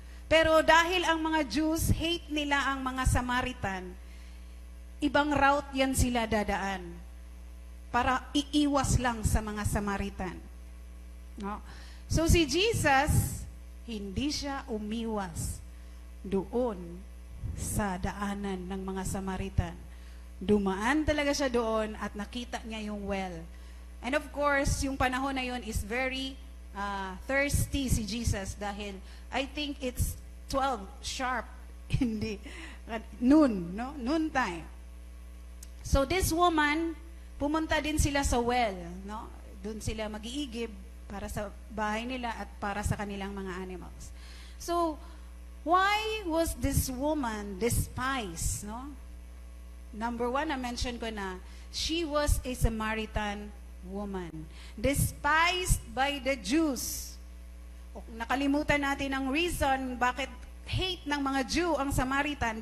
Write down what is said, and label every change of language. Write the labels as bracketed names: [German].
[Filipino] Pero dahil ang mga Jews, hate nila ang mga Samaritan, ibang route yan sila dadaan para iiwas lang sa mga Samaritan. No? So si Jesus, hindi siya umiwas doon sa daanan ng mga Samaritan. Dumaan talaga siya doon at nakita niya yung well. [English] And of course, [Filipino] yung panahon na yun [English] is very thirsty si Jesus dahil I think it's 12 sharp, hindi, noon, no? [Filipino] Noon time. [English] So this woman, [Filipino] pumunta din sila sa well, no? Doon sila mag-iigib para sa bahay nila at para sa kanilang mga animals. [English] So, why was this woman despised, no? Number one, [Filipino] na-mention ko na, [English] she was a Samaritan woman. Despised by the Jews. [Filipino] O, nakalimutan natin ang reason bakit hate ng mga Jew ang Samaritan.